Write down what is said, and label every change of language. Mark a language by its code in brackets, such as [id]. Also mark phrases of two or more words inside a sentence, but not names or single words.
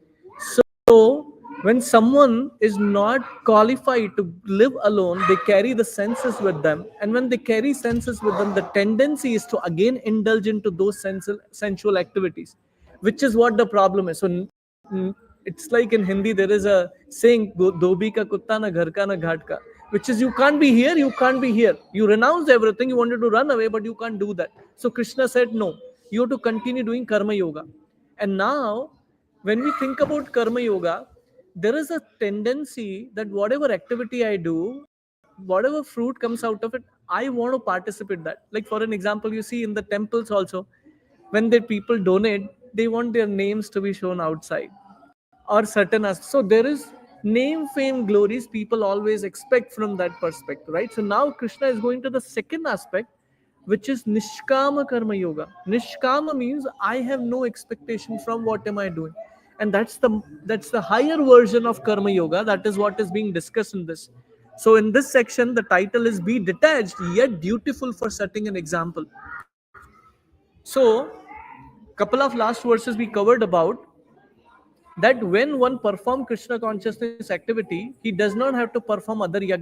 [en] So, when someone is not qualified to live alone, they carry the senses with them. And when they carry senses with them, the tendency is to again indulge into those sensual activities, which is what the problem is. So, it's like in Hindi, there is a saying, [hi] धोबी का कुत्ता न घर का न घाट का, [en] which is you can't be here, you can't be here. You renounce everything, you wanted to run away, but you can't do that. So, Krishna said, no, you have to continue doing [sa] कर्म योग. [en] And now, when we think about [sa] कर्म योग, [en] there is a tendency that whatever activity I do, whatever fruit comes out of it, I want to participate that. Like for an example, you see in the temples also, when the people donate, they want their names to be shown outside or certain as so there is name, fame, glories people always expect from that perspective, right? So now Krishna is going to the second aspect, which is [sa] निष्काम कर्म योग. [en] Nishkama means I have no expectation from what am I doing, and that's the higher version of [sa] कर्म योग. [en] That is what is being discussed in this. So in this section the title is be detached yet dutiful for setting an example. So couple of last verses we covered about that when one perform Krishna consciousness activity, he does not have to perform other yajna.